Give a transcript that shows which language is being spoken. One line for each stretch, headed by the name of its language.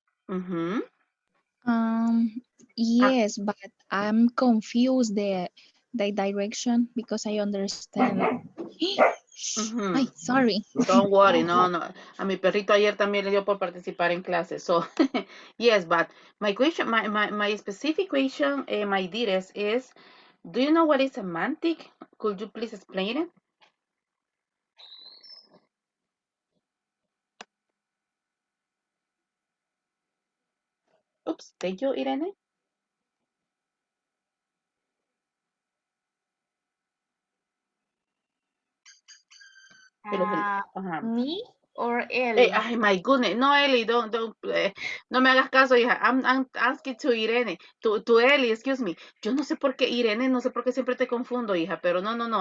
English: Mm-hmm. Yes, but I'm confused the direction because I understand. Ay, Mm-hmm. sorry. Don't worry, no, no.
Spanish: A mi perrito ayer también le dio por participar en clase.
English: So, yes, but my question, my specific question, my dearest, is, do you know what is semantic? Could you please explain it? Oops, thank you, Irene. Ajá. me or Hey, Ellie. ay, my goodness.
Spanish: No, Eli, no me hagas caso, hija.
English: I'm asking to Irene, to Eli, excuse me.
Spanish: Yo no sé por qué Irene, no sé por qué siempre te confundo, hija, pero no, no, no.